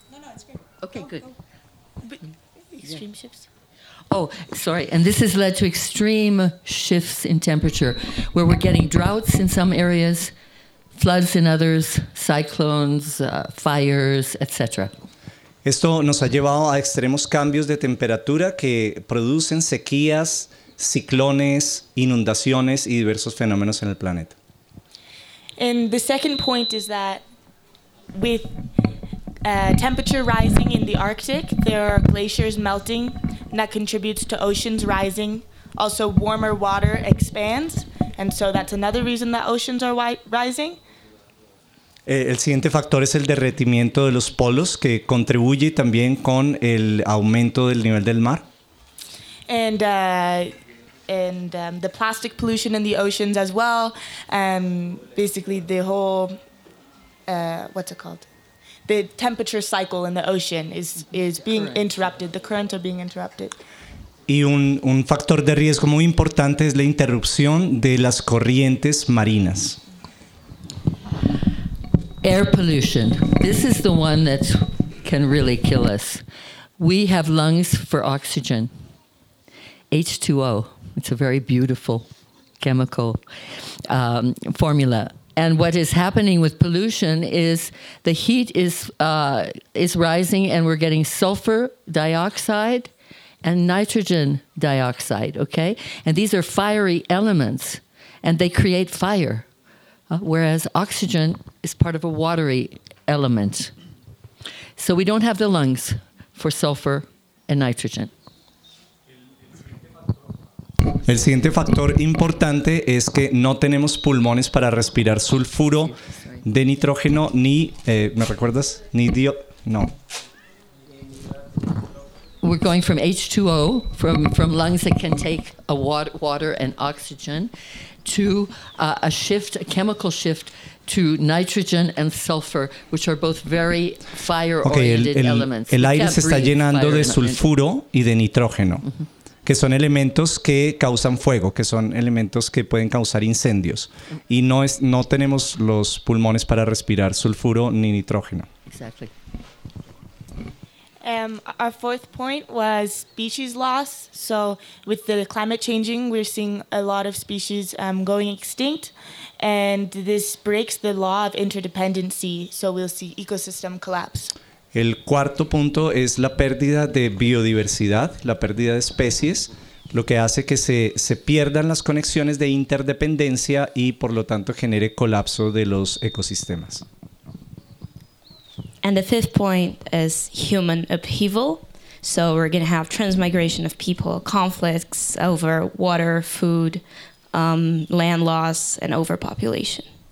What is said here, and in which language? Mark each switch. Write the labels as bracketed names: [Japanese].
[English] No, it's great. Okay, good. Extreme shifts? Oh, sorry. And this has led to extreme shifts in temperature, where we're getting droughts in some areas, floods in others, cyclones, fires, etc. [Spanish] Esto nos ha llevado a extremos cambios de temperatura que producen sequías, ciclones, inundaciones y diversos fenómenos en el planeta. [English] And the second point is that with temperature rising in the Arctic, there are glaciers melting, and that contributes to oceans rising. Also, warmer water expands, and so that's another reason that oceans are rising. [Spanish] El siguiente factor es el derretimiento de los polos, que contribuye también con el aumento del nivel del mar. [English] And the plastic pollution in the oceans as well, basically the whole, what's it called? The temperature cycle in the ocean is being interrupted. The currents are being interrupted. [Spanish] Y un factor de riesgo muy importante es la interrupción de las corrientes marinas. [English] Air pollution. This is the one that can really kill us. We have lungs for oxygen. H2O. It's a very beautiful chemical formula. And what is happening with pollution is the heat is rising, and we're getting sulfur dioxide and nitrogen dioxide, okay? And these are fiery elements, and they create fire, whereas oxygen is part of a watery element. So we don't have the lungs for sulfur and nitrogen. [Spanish] El siguiente factor importante es que no tenemos pulmones para respirar sulfuro de nitrógeno ni, ¿me recuerdas? Ni dio, no. [English] We're going from H2O, from lungs that can take a water and oxygen, to a shift, a chemical shift, to nitrogen and sulfur, which are both very fire-oriented elements. [Spanish] El aire se está llenando de sulfuro y de nitrógeno. Mm-hmm. Que son elementos que causan fuego, que son elementos que pueden causar incendios. Y no tenemos los pulmones para respirar sulfuro ni nitrógeno. [English] Exactly. Our fourth point was species loss. So with the climate changing, we're seeing a lot of species going extinct. And this breaks the law of interdependency. So we'll see ecosystem collapse. [Spanish] El cuarto punto es la pérdida de biodiversidad, la pérdida de especies, lo que hace que se pierdan las conexiones de interdependencia y, por lo tanto, genere colapso de los ecosistemas. [English] And the fifth point is human upheaval. So we're going to have transmigration of people, conflicts over water, food, land loss, and overpopulation.